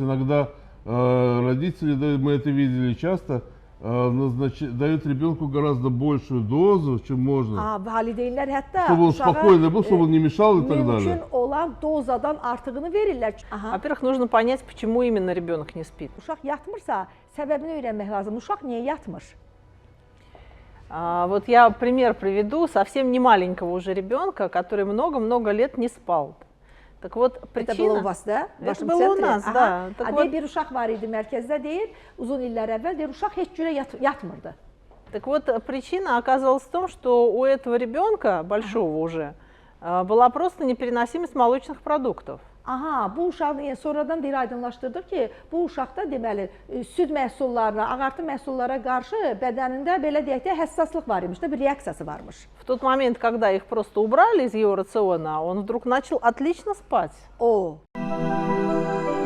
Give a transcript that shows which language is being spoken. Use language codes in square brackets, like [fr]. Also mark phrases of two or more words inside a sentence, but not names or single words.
[ru] Иногда родители, мы это видели часто, дают ребенку гораздо большую дозу, чем можно. Чтобы он спокойно был, чтобы он не мешал и так далее. Во-первых, нужно понять, почему именно ребенок не спит. [az] Uşaq yatmırsa, səbəbini öyrənmək lazım. Uşaq niyə yatmır? [ru] Вот я пример приведу совсем не маленького уже ребенка, который много-много лет не спал. Так вот, Это причина... было у вас, да? Это было у нас, да. Так вот, [az] bir uşaq var idi mərkəzdə deyir, uzun illər əvvəl deyir, uşaq heç cürə yatmırdı. [ru] Так вот, причина оказалась в том, что у этого ребенка, большого уже, была просто непереносимость молочных продуктов. [az] Aha, bu uşaq sonradan deyir, aydınlaşdırdı ki, bu uşaqda deməli süd məhsullarına, ağartı məhsullara qarşı bədənində belə deyək də həssaslıq var imiş, bir reaksiyası varmış. [ru] В тот момент, когда их просто убрали из его рациона, он вдруг начал отлично спать. O.